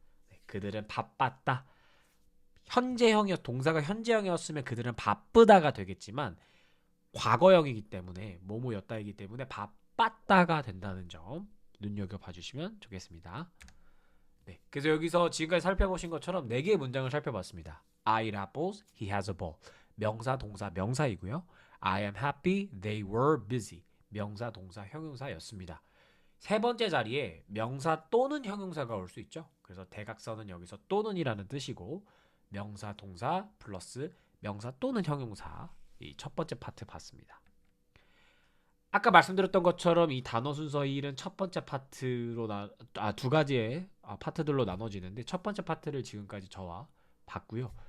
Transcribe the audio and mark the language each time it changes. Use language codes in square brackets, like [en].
[ko] 네, 그들은 바빴다. 동사가 현재형이었으면 그들은 바쁘다가 되겠지만 과거형이기 때문에 뭐뭐였다이기 때문에 바빴다가 된다는 점 눈여겨봐 주시면 좋겠습니다. 네, 그래서 여기서 지금까지 살펴보신 것처럼 4개의 문장을 살펴봤습니다. [en] I eat apples, he has a ball. [ko] 명사, 동사, 명사이고요. [en] I am happy, they were busy. [ko] 명사, 동사, 형용사였습니다. 세 번째 자리에 명사 또는 형용사가 올 수 있죠. 그래서 대각선은 여기서 또는이라는 뜻이고 명사, 동사 플러스 명사 또는 형용사 이 첫 번째 파트 봤습니다. 아까 말씀드렸던 것처럼 이 단어 순서 1은 첫 번째 파트로 두 가지의 파트들로 나눠지는데 첫 번째 파트를 지금까지 저와 봤고요.